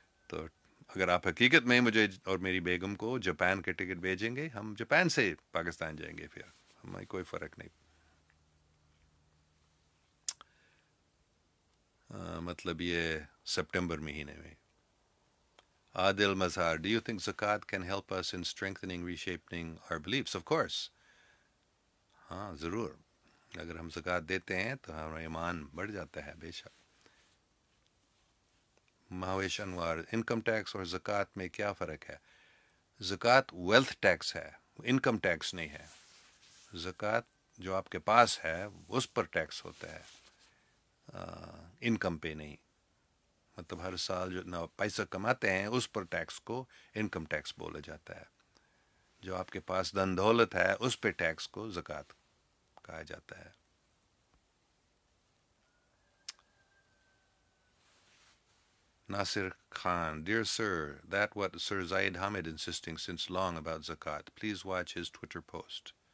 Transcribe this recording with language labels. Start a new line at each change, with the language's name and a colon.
Urdu: تو اگر آپ حقیقت میں مجھے اور میری بیگم کو جاپان کے ٹکٹ بھیجیں گے، ہم جاپان سے پاکستان جائیں گے، پھر ہمیں کوئی فرق نہیں. مطلب یہ سپٹمبر مہینے میں.
English: Adil Mazhar: Do you think zakat can help us in strengthening, reshaping our beliefs? Of course.
Urdu: ہاں ضرور. اگر ہم زکوٰۃ دیتے ہیں تو ہمارا ایمان بڑھ جاتا ہے بے شک. مہویش انوار: انکم ٹیکس اور زکوٰۃ میں کیا فرق ہے؟ زکوٰۃ ویلتھ ٹیکس ہے، انکم ٹیکس نہیں ہے. زکوٰۃ جو آپ کے پاس ہے اس پر ٹیکس ہوتا ہے، انکم پہ نہیں. مطلب ہر سال جو نہ پیسہ کماتے ہیں اس پر ٹیکس کو انکم ٹیکس بولا جاتا ہے. جو آپ کے پاس دن دولت ہے اس پہ ٹیکس کو زکوٰۃ کہا جاتا ہے.
English: Nasir Khan: Dear sir, that what Sir Zaid Hamid insisting since long about zakat. Please watch his Twitter post.